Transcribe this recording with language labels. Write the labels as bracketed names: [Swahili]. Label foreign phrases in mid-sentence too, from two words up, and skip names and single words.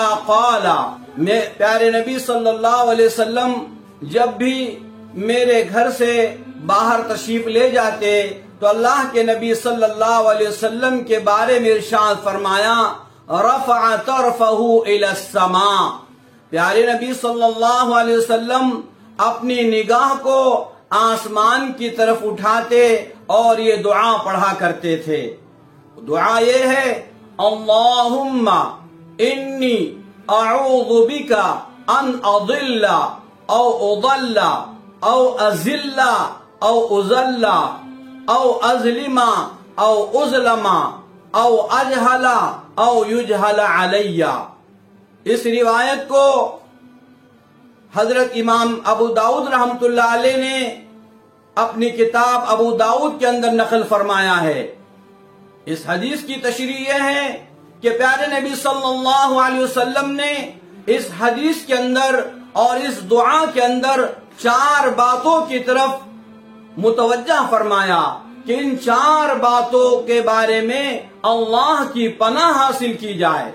[Urdu] قال، پیارے نبی [Arabic] صلی اللہ علیہ وسلم [Urdu] جب بھی میرے گھر سے باہر تشریف لے جاتے تو اللہ کے نبی [Arabic] صلی اللہ علیہ وسلم [Urdu] کے بارے میں ارشاد فرمایا [Arabic] رفع طرفہ الی السماء، [Urdu] پیارے نبی [Arabic] صلی اللہ علیہ وسلم [Urdu] اپنی نگاہ کو آسمان کی طرف اٹھاتے اور یہ دعا پڑھا کرتے تھے۔ دعا یہ ہے [Arabic] اللہم انی اعوذ بک ان اضل او اضل او ازل او ازل او ازلم او ازلم او اجہل او یجہل علی۔ [Urdu] اس روایت کو حضرت امام ابو داؤد [Arabic] رحمت اللہ علیہ [Urdu] نے اپنی کتاب ابو داؤد کے اندر نقل فرمایا ہے۔ اس حدیث کی تشریح یہ ہے کہ پیارے نبی [Arabic] صلی اللہ علیہ وسلم [Urdu] نے اس حدیث کے اندر اور اس دعا کے اندر 4 باتوں کی طرف متوجہ فرمایا کہ ان 4 باتوں کے بارے میں اللہ کی پناہ حاصل کی جائے۔